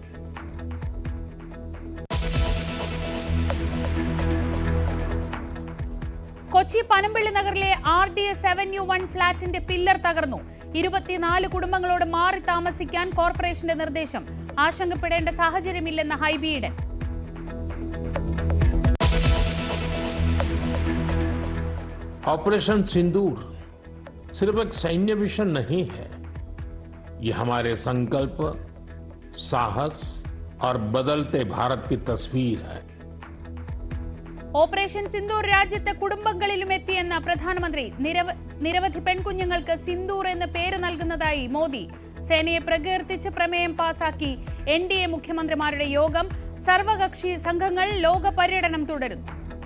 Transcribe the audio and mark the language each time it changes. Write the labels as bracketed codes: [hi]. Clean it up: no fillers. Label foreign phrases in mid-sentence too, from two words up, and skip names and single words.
[ml] കൊച്ചി പനമ്പിള്ളി നഗറിലെ RDS Avenue 1 ഫ്ളാറ്റിന്റെ പില്ലർ തകർന്നു. 24 കുടുംബങ്ങളോട് മാറി താമസിക്കാൻ കോർപ്പറേഷന്റെ നിർദ്ദേശം. ആശങ്കപ്പെടേണ്ട സാഹചര്യമില്ലെന്ന് ഹൈബിയുടെ. [hi] ऑपरेशन सिंदूर सिर्फ एक सैन्य मिशन नहीं है, ये हमारे संकल्प, साहस और बदलते भारत की तस्वीर है. [ml] ഓപ്പറേഷൻ സിന്ദൂർ രാജ്യത്തെ കുടുംബങ്ങളിലും എത്തിയെന്ന പ്രധാനമന്ത്രി. നിരവധി പെൺകുഞ്ഞുങ്ങൾക്ക് സിന്ദൂർ എന്ന പേര് നൽകുന്നതായി മോദി. സേനയെ പ്രകീർത്തിച്ച് പ്രമേയം പാസാക്കി NDA മുഖ്യമന്ത്രിമാരുടെ യോഗം. സർവകക്ഷി സംഘങ്ങൾ ലോക പര്യടനം തുടരുന്നു.